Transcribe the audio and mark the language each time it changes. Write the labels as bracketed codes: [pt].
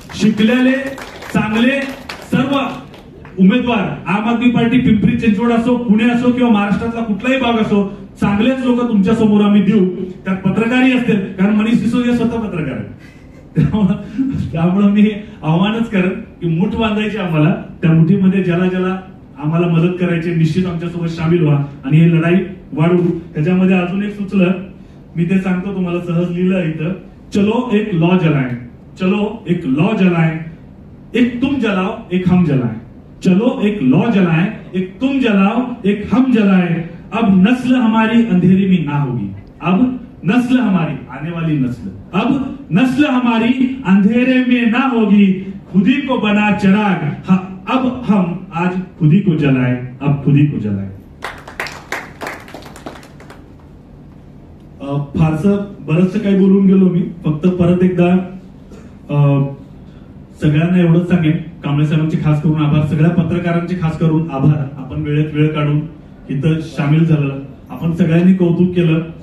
[mr] शिकलेले चांगले सर्व उमेदवार, आम आदमी पार्टी पिंपरी चिंचवड असो, पुणे असो किंवा महाराष्ट्रातला कुठलाही भाग असो, चांगलेच लोक तुमच्या समोर आम्ही देऊ. त्यात पत्रकारही असतील, कारण मनीष सिसोदिया स्वतः पत्रकार आहे. त्यामुळे मी आव्हानच करेन की मुठ बांधायची आम्हाला, त्या मुठीमध्ये ज्याला ज्याला आम्हाला मदत करायची निश्चित आमच्यासोबत सामील व्हा आणि ही लढाई वाढवू. त्याच्यामध्ये अजून एक सुचलं, मी ते सांगतो तुम्हाला, सहज लिहिलं इथं, [hi] चलो एक लॉ जलाएं, चलो एक लॉ जलाएं, एक तुम जलाओ एक हम जलाएं, चलो एक लॉ जलाएं, एक तुम जलाओ एक हम जलाएं, अब नस्ल हमारी अंधेरी में ना होगी, अब नस्ल हमारी, आने वाली नस्ल, अब नस्ल हमारी अंधेरे में ना होगी, खुदी को बना चिराग, अब हम आज खुदी को जलाएं, अब खुदी को जलाएं. [mr] फारसं बरंचसं काही बोलून गेलो मी, फक्त परत एकदा सगळ्यांना एवढंच सांगेन, कांबळे साहेबांचे खास करून आभार, सगळ्या पत्रकारांचे खास करून आभार. आपण वेळेत वेळ काढून इथं सामील झालं, आपण सगळ्यांनी कौतुक केलं.